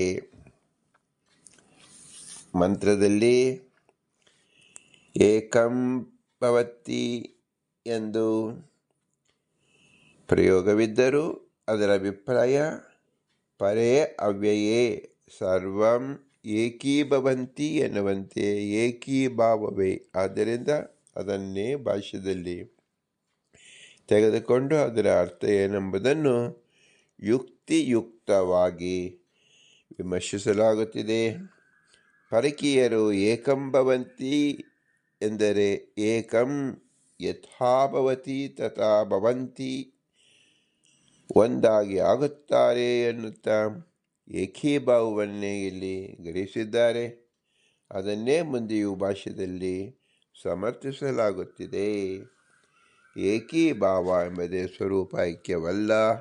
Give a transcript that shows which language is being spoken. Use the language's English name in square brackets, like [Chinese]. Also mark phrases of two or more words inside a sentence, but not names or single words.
[Kannada] ಮಂತ್ರದಲ್ಲಿ [Sanskrit] ಏಕಂ ಭವತಿ [Kannada] ಎಂದು ಪ್ರಯೋಗವಿದ್ದರೂ ಅದರ ಅಭಿಪ್ರಾಯ [Sanskrit] ಪರೇ ಅವ್ಯಯೇ ಸರ್ವಂ ಏಕೀಭವಂತಿ [Kannada] ಎನ್ನುವಂತೆ ಏಕೀಭಾವವೇ. ಆದ್ದರಿಂದ ಅದನ್ನೇ ಭಾಷ್ಯದಲ್ಲಿ ತೆಗೆದುಕೊಂಡು ಅದರ ಅರ್ಥ ಏನೆಂಬುದನ್ನು ಯುಕ್ತಿಯುಕ್ತವಾಗಿ ವಿಮರ್ಶಿಸಲಾಗುತ್ತಿದೆ. ಪರಕೀಯರು [Sanskrit] ಏಕಂ ಭವಂತಿ [Kannada] ಎಂದರೆ [Sanskrit] ಏಕಂ ಯಥಾ ಭವತಿ ತಥಾ ಭವಂತಿ [Kannada] ಒಂದಾಗಿ ಆಗುತ್ತಾರೆ ಎನ್ನುತ್ತಾ ಏಕೀಭಾವವನ್ನೇ ಇಲ್ಲಿ ಗ್ರಹಿಸಿದ್ದಾರೆ. ಅದನ್ನೇ ಮುಂದೆಯೂ ಭಾಷ್ಯದಲ್ಲಿ ಸಮರ್ಥಿಸಲಾಗುತ್ತಿದೆ. ಏಕೀಭಾವ ಎಂಬುದೇ ಸ್ವರೂಪ ಐಕ್ಯವಲ್ಲ.